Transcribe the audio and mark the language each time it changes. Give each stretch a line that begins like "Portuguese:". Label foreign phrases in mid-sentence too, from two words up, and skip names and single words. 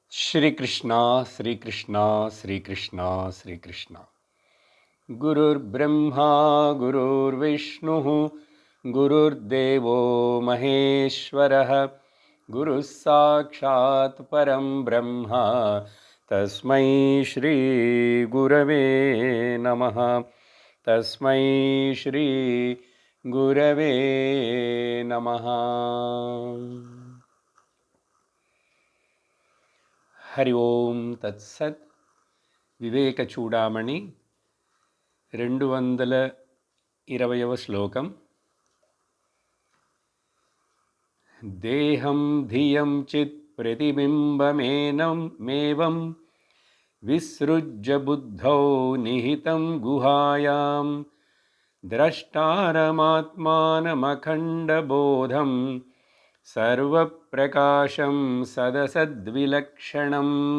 Sanskrit: श्रीकृष्ण श्रीकृष्ण श्रीकृष्ण श्रीकृष्ण गुरुर्ब्रह्मा गुरुर्विष्णुः गुरुर्देवो महेश्वरः गुरुः साक्षात् परं ब्रह्म तस्मै श्री गुरवे नमः तस्मै श्री गुरवे नमः। हरि ओम तत्सत्।
Telugu: వివేక చూడామణి 220వ శ్లోకం.
Sanskrit: దేహం ధియం చిత్ ప్రతిబింబమేనం మేవం విసృజ్య బుద్ధౌ నిహితం గుహాయాం ద్రష్టారమాత్మానమఖండబోధం సర్వప్రకాశం సదసద్విలక్షణం.